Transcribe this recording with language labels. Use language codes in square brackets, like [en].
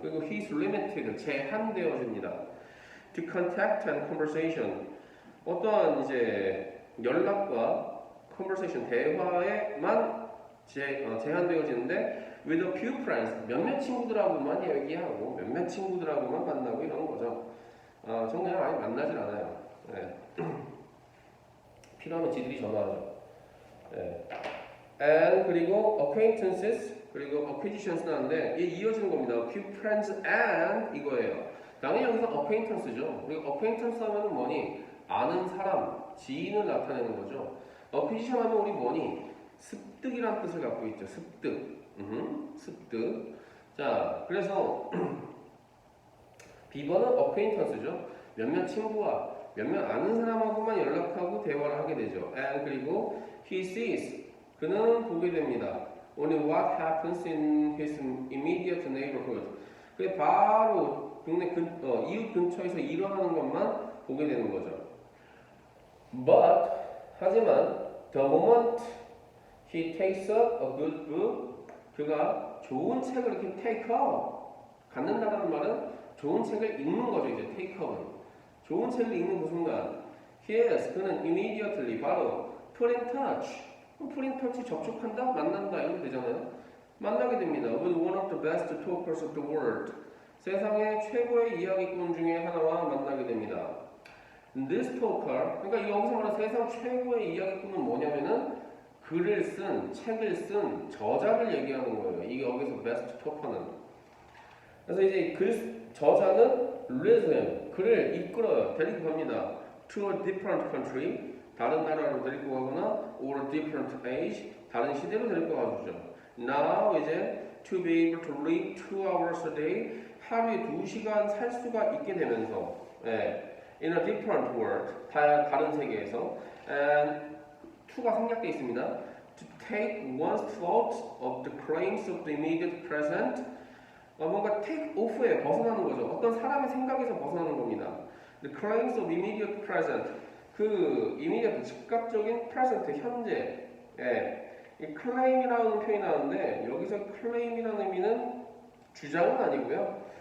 [ko] 그리고 [en] he's limited, [ko] 제한되어집니다. [en] To contact and conversation, [ko] 어떠한 이제 연락과 conversation, 대화에만 제한되어지는데 [en] with a few friends, [ko] 몇몇 친구들하고만 얘기하고 몇몇 친구들하고만 만나고 이러는 거죠. 저는 그냥 아예 만나질 않아요. 필요하면 지들이 전화하죠. And 그리고 acquaintances 그리고 acquisitions 나는데 이게 이어지는 겁니다. [en] few friends and 이거예요. [ko] 당연히 여기서 acquaintance죠. 그리고 acquaintance 하면은 뭐니? 아는 사람, 지인을 나타내는 거죠. acquisition 하면 우리 뭐니? 습득이라는 뜻을 갖고 있죠. 습득. 습득. 자, 그래서 비번은 acquaintance죠. 몇몇 친구와 몇몇 아는 사람하고만 연락하고 대화를 하게 되죠. And 그리고 [en] he sees, [ko] 그는 보게 됩니다. [en] Only what happens in his immediate neighborhood. [ko] 그게 바로 동네 이웃 근처에서 일어나는 것만 보게 되는 거죠. [en] But 하지만 the moment he takes up a good book, [ko] 그가 좋은 책을 이렇게 [en] take up, [ko] 갖는다는 말은 좋은 책을 읽는 거죠. 이제 테이크업은. 좋은 책을 읽는 그 순간 그는 immediately 바로 [en] put in touch. [ko] put in touch 접촉한다? 만난다? 이렇게 되잖아요. 만나게 됩니다. [en] With one of the best talkers of the world. [ko] 세상의 최고의 이야기꾼 중에 하나와 만나게 됩니다. [en] This talker, [ko] 그러니까 여기서 말하는 세상 최고의 이야기꾼은 뭐냐면은 글을 쓴, 책을 쓴 저자를 얘기하는 거예요. 이게 여기서 best talker는. 그래서 이제 저자는 [en] leads him, [ko] 글을 이끌어요. 데리고 갑니다. [en] To a different country, [ko] 다른 나라로 데리고 가거나 [en] or a different age, [ko] 다른 시대로 데리고 가주죠. [en] Now 이제 to be able to read 2 hours a day, [ko] 하루에 2시간 살 수가 있게 되면서 [en] in a different world, [ko] 다른 세계에서 [en] and to가 [ko] 생략되어 있습니다. [en] To take one's thoughts of the claims of the immediate present, [ko] 뭔가 take off에 벗어나는 거죠. 어떤 사람의 생각에서 벗어나는 겁니다. [en] The claims of immediate present, 그 immediate 즉각적인 present 현재. [ko] 이 claim이라는 표현이 나오는데 여기서 claim이라는 의미는 주장은 아니고요.